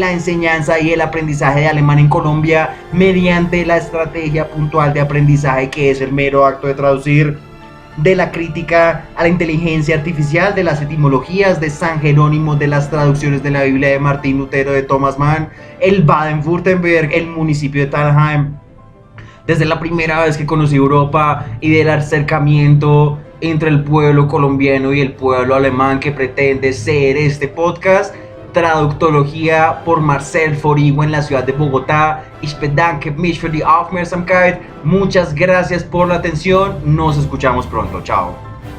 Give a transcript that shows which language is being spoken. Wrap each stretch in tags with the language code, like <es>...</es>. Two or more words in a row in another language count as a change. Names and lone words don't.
<es>la enseñanza y el aprendizaje de alemán en Colombia mediante la estrategia puntual de aprendizaje que es el mero acto de traducir, de la crítica a la inteligencia artificial, de las etimologías de San Jerónimo, de las traducciones de la Biblia de Martín Lutero, de Thomas Mann, el Baden-Württemberg, el municipio de Thalheim, desde la primera vez que conocí Europa y del acercamiento entre el pueblo colombiano y el pueblo alemán que pretende ser este podcast. Traductología por Marcel Forigo en la ciudad de Bogotá.</es> <de>Ich bedanke mich für die Aufmerksamkeit.</de> <es>Muchas gracias por la atención. Nos escuchamos pronto. Chao.</es>